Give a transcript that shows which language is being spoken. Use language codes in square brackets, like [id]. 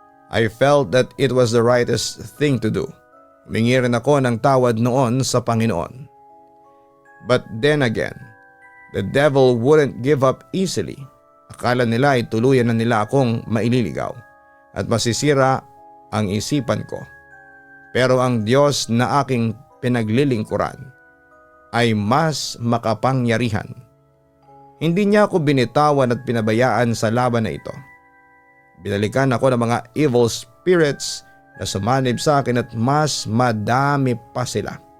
[en] I felt that it was the rightest thing to do. [tl] Humingi rin ako ng tawad noon sa Panginoon. [en] But then again, the devil wouldn't give up easily. [tl] Akala nila ay tuluyan na nila akong maililigaw at masisira ang isipan ko. Pero ang Diyos na aking pinaglilingkuran ay mas makapangyarihan. Hindi niya ako binitawan at pinabayaan sa laban na ito. Binalikan ako ng mga evil spirits na sumanib sa akin at mas madami pa sila.